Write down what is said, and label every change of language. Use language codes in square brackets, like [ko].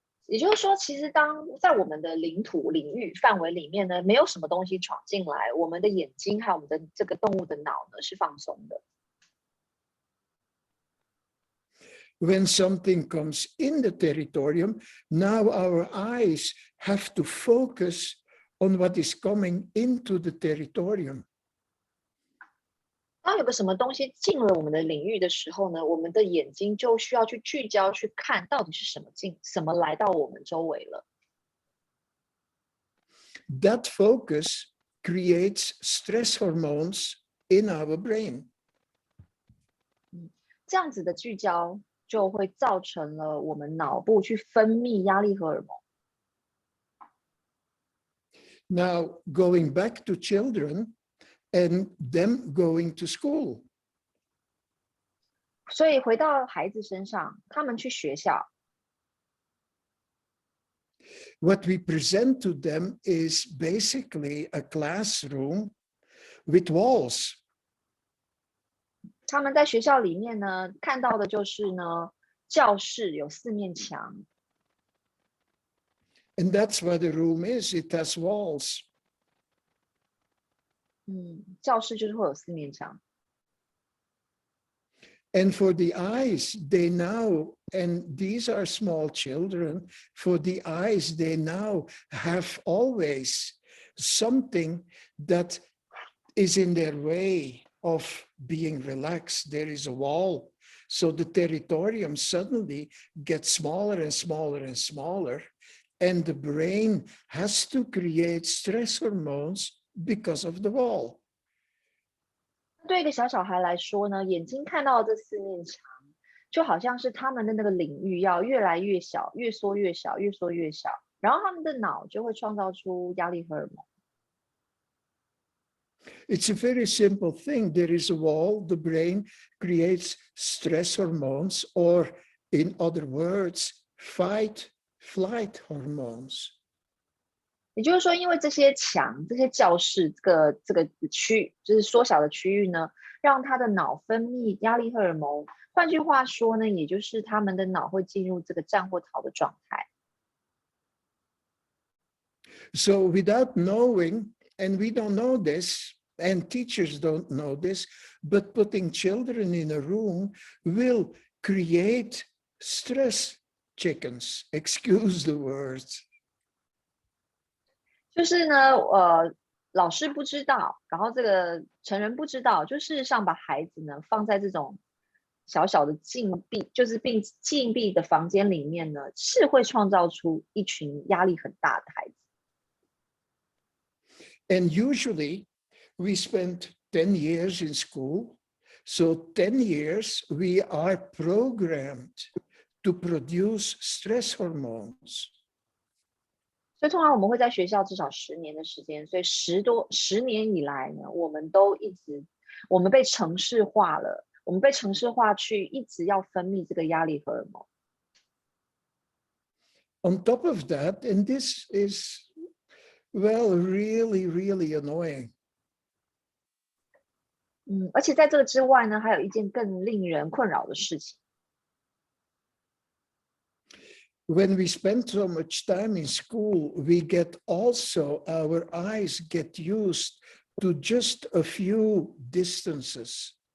[zh] 也就是说，其实当在我们的领土领域范围里面呢，没有什么东西闯进来，我们的眼睛还有我们的这个动物的脑呢是放松的。 [en] When something comes in the territorium, now our eyes have to focus on what is coming into the territorium. [zh] 当有个什么东西进了我们的领域的时候呢，我们的眼睛就需要去聚焦，去看到底是什么来到我们周围了。 [en] That focus creates stress hormones in our brain. [zh] 这样子的聚焦就会造成了我们脑部去分泌压力荷尔蒙。 [en] Now, going back to children and them going to school. [zh] 所以回到孩子身上，他们去学校。 [en] What we present to them is basically a classroom with walls. [zh] 他们在学校里面呢，看到的就是呢，教室有4面墙。 [en] And that's what the room is. It has walls. [zh] 教室就是会有4面墙。 [en] And for the eyes, they now, and these are small children, for the eyes, they now have always something that is in their way of being relaxed. There is a wall. So the territorium suddenly gets smaller and smaller and smaller. And the brain has to create stress hormones because of the wall. [zh] 对一个小孩来说呢，眼睛看到这4面墙，就好像是他们的那个领域要越来越小，越缩越小，越缩越小，然后他们的脑就会创造出压力荷尔蒙。 [en] It's a very simple thing. There is a wall, the brain creates stress hormones, or in other words, fight, flight hormones. [zh] 也就是说，因为这些墙、这些教室、这个区，就是缩小的区域呢，让他的脑分泌压力荷尔蒙。换句话说呢，也就是他们的脑会进入这个战或逃的状态。 [en] So without knowing, and we don't know this, and teachers don't know this, but putting children in a room will create stress chickens. Excuse the words. [zh] 就是呢，老师不知道，然后这个成人不知道，就事实上把孩子呢放在这种小小的禁闭，就是禁闭的房间里面呢，是会创造出一群压力很大的孩子。 [en] And usually we spend 10 years in school. So 10 years we are programmed to produce stress hormones. [zh] 所以通常我们会在学校至少10年的时间，所以10年以来呢，我们被程式化了，我们被程式化去一直要分泌这个压力荷尔蒙。 [en] On top of that, and this is, well, really, really annoying. [zh] 而且在这个之外呢，还有一件更令人困扰的事情。 [en] When we spend so much time in school, we get also, our eyes get used to just a few distances.